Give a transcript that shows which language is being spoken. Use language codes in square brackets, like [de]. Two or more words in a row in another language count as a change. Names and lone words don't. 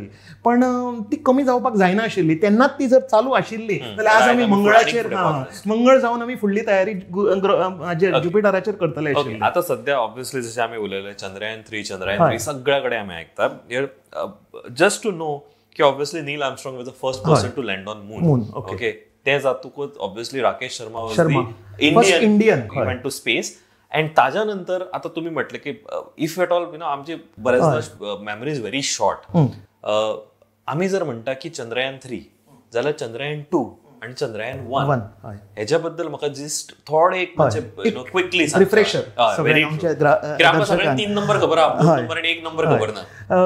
[kok] पण ती कमी जावपाक जायना आशिल्ली. तेन्नाच ती जर चालू आशिल्ली जाल्यार आज आमी मंगळाचेर मंगळ जावन आमी फुडली तयारी ज्युपिटराचेर करतले आशिल्ली. आतां सध्या ऑब्वियसली जशें आमी उलयलें चंद्रयान 3 सगळ्या कडेन आमी आयकतात. [en] just to know की obviously Neil Armstrong was the first person to land on moon. ओके, [kok] ते जातूकच [en] obviously Rakesh Sharma was the Indian went to space. [mr] अँड ताज्या नंतर आता तुम्ही म्हटलं की [en] if at all [mr] आमची बऱ्याचदा [en] memory is very short. [kok] आम्ही जर म्हणटा की चंद्रयान 3 जाल्यार चंद्रयान 2 आणि चंद्रयान 1 ह्याच्याबद्दल म्हाका जस्ट थोडे एक क्विकली रिफ्रेशर. 3 नंबर खबर आहा, 2 नंबर आणि 1 नंबर खबर ना.